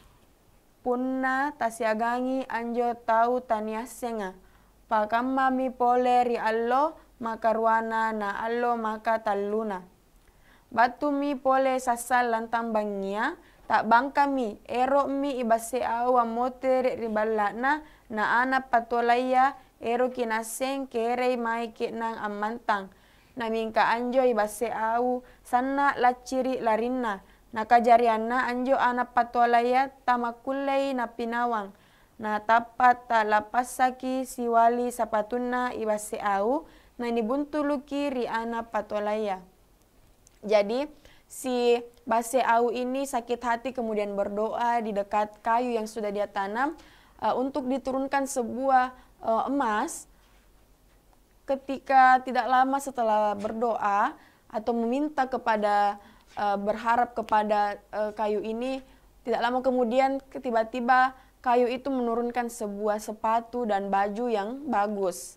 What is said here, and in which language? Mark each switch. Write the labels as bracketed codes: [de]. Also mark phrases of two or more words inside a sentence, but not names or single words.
[mak] punna tasiagangi anjo tahu taniasenga pakamma mi pole ri allo makarwana na allo maka talluna batu mi pole sasal lantang bangia tak bangka mi ero mi Basi Au amote ri balakna na ana patolaya ero kinaseng kerei mai nang amantang na mingka anjo Basi Au sana laciri larinna na kajariana anjo ana patolaya tamakulei na pinawang na tapat ta lapasaki siwali sapatuna Basi Au na nibuntuluki ri ana patolaya. [id] Jadi si Basi Au ini sakit hati kemudian berdoa di dekat kayu yang sudah dia tanam untuk diturunkan sebuah emas. Ketika tidak lama setelah berdoa atau meminta kepada berharap kepada kayu ini, tidak lama kemudian tiba-tiba kayu itu menurunkan sebuah sepatu dan baju yang bagus.